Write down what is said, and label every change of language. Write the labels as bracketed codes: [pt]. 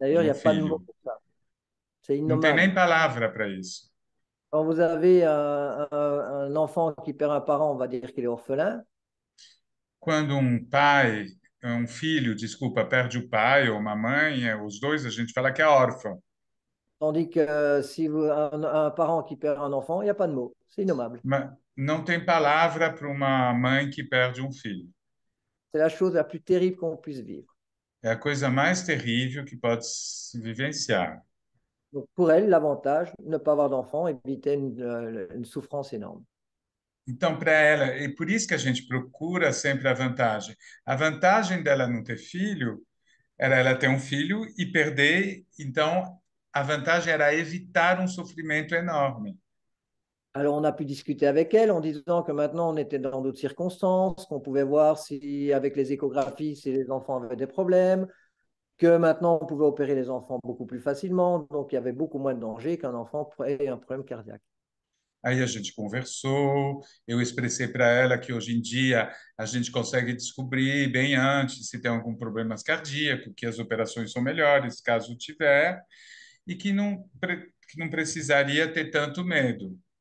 [fr] D'ailleurs, il n'y [pt] um [fr] a pas de mot [pt] filho. [fr] pour ça. C'est [pt] Não tem nem palavra para isso. [fr] Quand vous avez un enfant qui perd un parent, on va dire qu'il est orphelin. [pt] Quando um pai, um filho, desculpa, perde o pai ou uma mãe, os dois, a gente fala que é órfão. [fr] Tandis que si un parent qui perd un enfant, il n'y a pas de mot. C'est innommable. [pt] Mas não tem palavra para uma mãe que perde um filho. [fr] C'est la chose la plus terrible qu'on puisse vivre. [pt] É a coisa mais terrível que pode se vivenciar. [fr] Donc, pour elle, l'avantage, ne pas avoir d'enfant, éviter une souffrance énorme. [pt] Então, para ela, e por isso que a gente procura sempre a vantagem. A vantagem dela não ter filho era ela ter um filho e perder. Então, a vantagem era evitar um sofrimento enorme. [fr] Alors, on a pu discuter avec elle en disant que maintenant, on était dans d'autres circonstances, qu'on pouvait voir si, avec les échographies, si les enfants avaient des problèmes, que maintenant, on pouvait opérer les enfants beaucoup plus facilement, donc il y avait beaucoup moins de danger qu'un enfant ait un problème cardiaque. [pt] Aí a gente conversou, eu expressei para ela que hoje em dia a gente consegue descobrir bem antes se tem algum problema cardíaco, que as operações são melhores, caso tiver, e que não precisaria ter tanto medo,